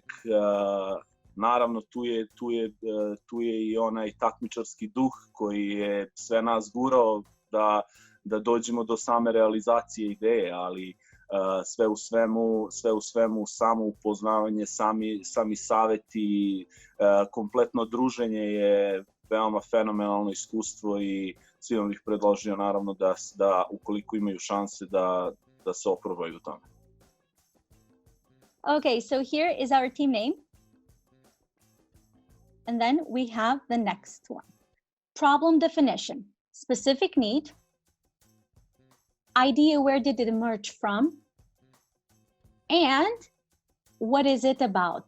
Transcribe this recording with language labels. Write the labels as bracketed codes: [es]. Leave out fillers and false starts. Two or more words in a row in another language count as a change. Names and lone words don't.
[sr] Naravno tu je i onaj takmičarski duh koji je sve nas gurao da dođemo do same realizacije ideje, ali sve u svemu samo upoznavanje, sami saveti, kompletno druženje je veoma fenomenalno iskustvo i svima bih predložio naravno da ukoliko imaju šanse da se oprobaju u tome. [en] Okay, so here is our team name. And then we have the next one. Problem definition, specific need, idea, where did it emerge from, and what is it about?